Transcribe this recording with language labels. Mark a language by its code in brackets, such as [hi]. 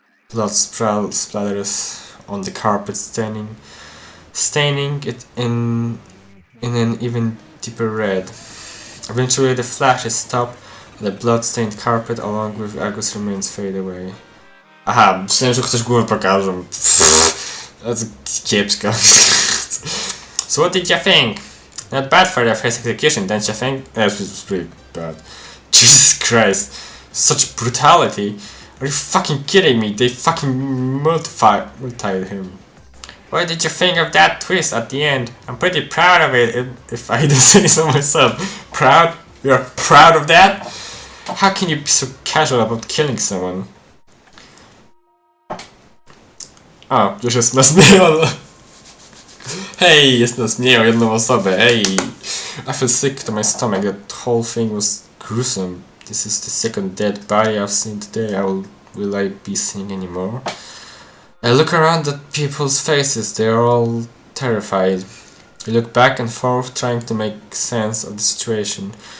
[en] Blood splatters on the carpet, staining it in an even deeper red. Eventually the flashes stop and the blood-stained carpet along with Agus' remains fade away. [pl] Aha, myślałem, że ktoś głowę pokaże. [en] That's kiepska. So what did you think? Not bad for the first execution, don't you think? That was pretty bad. Jesus Christ. Such brutality. Are you fucking kidding me? They fucking multiplied him. What did you think of that twist at the end? I'm pretty proud of it, if I do say so myself. Proud? You're proud of that? How can you be so casual about killing someone? [pl] A, już jest nas mniej. Hey, jest nas mniej o jedną osobę. [en] Hey, I feel sick to my stomach. That whole thing was gruesome. This is the second dead body I've seen today. Will I be seeing any more? I look around at people's faces. They are all terrified. I look back and forth, trying to make sense of the situation.